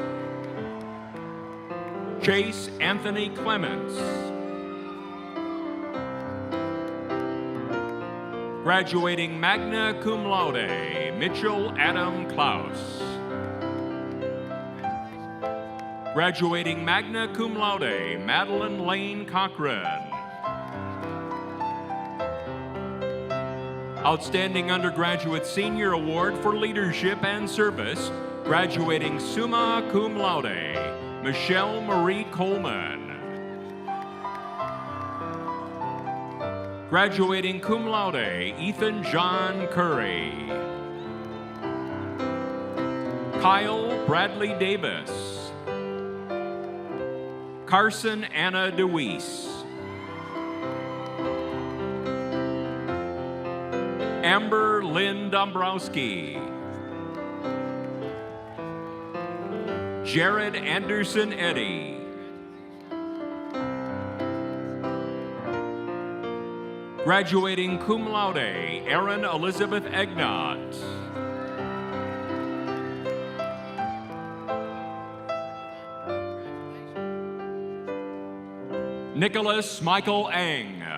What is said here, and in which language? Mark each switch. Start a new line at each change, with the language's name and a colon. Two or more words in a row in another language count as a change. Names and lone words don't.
English: Chase Anthony Clements. Graduating
Latin: magna cum laude,
English: Mitchell Adam Klaus.
Latin: Graduating magna cum laude,
English: Madeline Lane Cochran. Outstanding Undergraduate Senior Award for Leadership and Service, graduating
Latin: summa cum laude,
English: Michelle Marie Coleman.
Latin: Graduating cum laude,
English: Ethan John Curry. Kyle Bradley Davis. Carson Anna DeWeese. Amber Lynn Dombrowski. Jared Anderson Eddy. Graduating
Latin: cum laude,
English: Erin Elizabeth Egnott. Nicholas Michael Ang.